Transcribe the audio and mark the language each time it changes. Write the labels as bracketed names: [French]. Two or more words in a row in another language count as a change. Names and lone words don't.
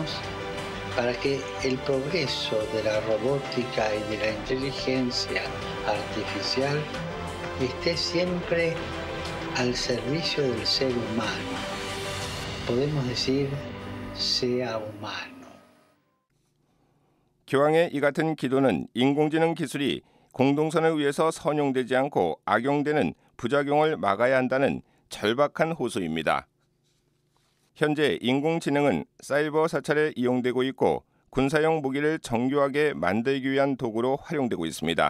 [Spanish] Recemos para que el progreso de la robótica y de la inteligencia artificial esté siempre al servicio del ser humano. Podemos decir, sea humano. [Korean] 교황의 이 같은 기도는 인공지능 기술이 공동선을 위해서 선용되지 않고 악용되는 부작용을 막아야 한다는 절박한 호소입니다. 현재 인공지능은 사이버 사찰에 이용되고 있고 군사용 무기를 정교하게 만들기 위한 도구로 활용되고 있습니다.